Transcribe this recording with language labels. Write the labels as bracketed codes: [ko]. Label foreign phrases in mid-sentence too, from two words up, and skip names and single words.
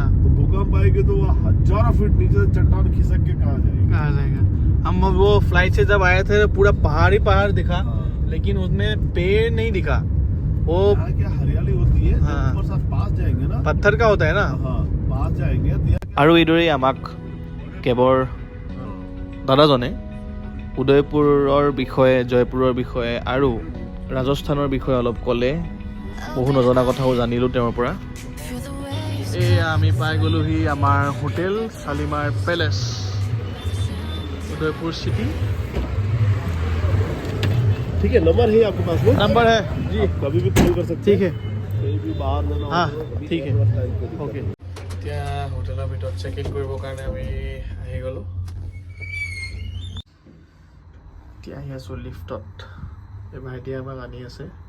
[hi] तो भूकंप आएगी तो वो हजारों फीट नीचे चट्टान खिसक के कहाँ जाएगी। हम वो फ्लाइट से जब आए थे तो पूरा पहाड़ ही पहाड़ दिखा। हाँ। लेकिन उसमें पेड़ नहीं दिखा। वो यहाँ क्या हरियाली होती है। हाँ। ऊपर से पास जाएंगे ना, पत्थर का होता है ना। हाँ, पास जाएंगे तो [as] আৰু এইদৰেই আমাক কেবৰ দাদাজনে উদয়পুৰৰ বিষয়ে, জয়পুৰৰ বিষয়ে আৰু ৰাজস্থানৰ বিষয়ে অলপ ক'লে। বহু নজনা কথাও জানিলোঁ তেওঁৰ পৰা। এয়া আমি পাই গ'লোহি আমাৰ হোটেল শালিমাৰ পেলেচ, [hi] उदयपुर सिटी। ठीक है, नंबर है आपके पास में? नंबर है जी, आप कभी भी कॉल कर सकते ठीक है। कहीं भी बाहर जाना हो हाँ, तो कभी ठीक है। थोड़ा टाइम पे दिक्कत ओके। [as] এতিয়া হোটেলৰ ভিতৰত [en] check in [as] কৰিবৰ কাৰণে আমি আহি গ'লোঁ। এতিয়া আহি আছোঁ লিফ্টত। এই ভাইটিয়ে আমাক আনি আছে।